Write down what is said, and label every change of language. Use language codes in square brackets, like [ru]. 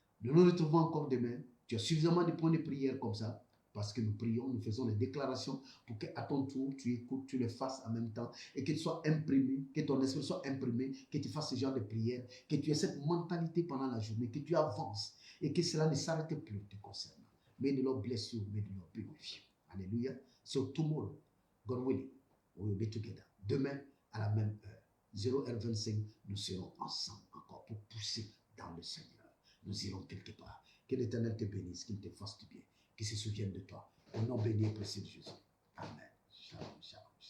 [fr] Nous nous retrouvons encore demain. Tu as suffisamment de points de prière comme ça. Parce que nous prions, nous faisons des déclarations pour qu'à ton tour, tu écoutes, tu les fasses en même temps et que tu sois imprimé, que ton esprit soit imprimé, que tu fasses ce genre de prière, que tu aies cette mentalité pendant la journée, que tu avances et que cela ne s'arrête plus te concernant. [en] May the Lord bless you, may the Lord be with you. [fr] Alléluia. [en] So tomorrow, God willing, we will be together. [fr] Demain, à la même heure, 0h25, nous serons ensemble encore pour pousser dans le Seigneur. Nous irons quelque part. Que l'Éternel te bénisse, qu'il te fasse du bien, qu'il se souvienne de toi. Au nom béni et précieux de Jésus. Amen. Shalom, shalom.